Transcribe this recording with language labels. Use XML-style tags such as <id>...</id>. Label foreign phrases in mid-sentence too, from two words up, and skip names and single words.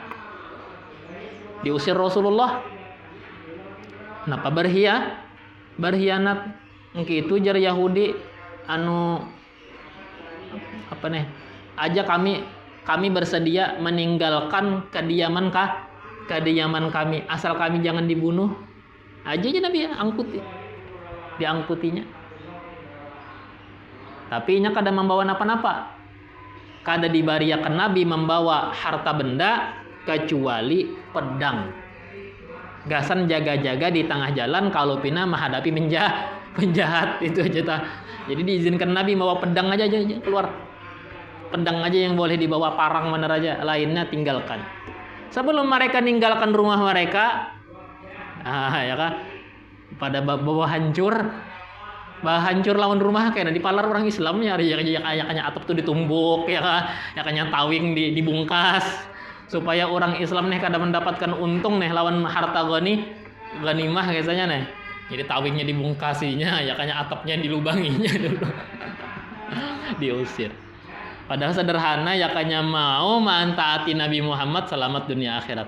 <id>Diusir Rasulullah. Kenapa berkhianat?</id> <bjn>Itu jar Yahudi aja kami bersedia meninggalkan kediaman kami asal kami jangan dibunuh. Aja Nabi diangkutinya. Tapi nya kada membawa napa-napa. Kada dibariakan Nabi membawa harta benda kecuali pedang. Gasan jaga-jaga di tengah jalan kalau pina menghadapi penjahat itu aja. Jadi diizinkan Nabi bawa pedang aja keluar. Pedang aja yang boleh dibawa, parang bener aja, lainnya tinggalkan. Sebelum mereka ninggalkan rumah mereka, ya kan, pada bawa hancur lawan rumah kayak di palar orang Islam ya kayaknya atap tuh ditumbuk ya kan, ya kayaknya tawing dibungkas supaya orang Islam nih kada mendapatkan untung nih lawan harta ghanimah biasanya nih. Jadi tawingnya dibungkasinya, ya kayaknya atapnya dilubanginya dulu. Diusir. Padahal sederhana ya kayaknya mau mentaati Nabi Muhammad selamat dunia akhirat.</bjn>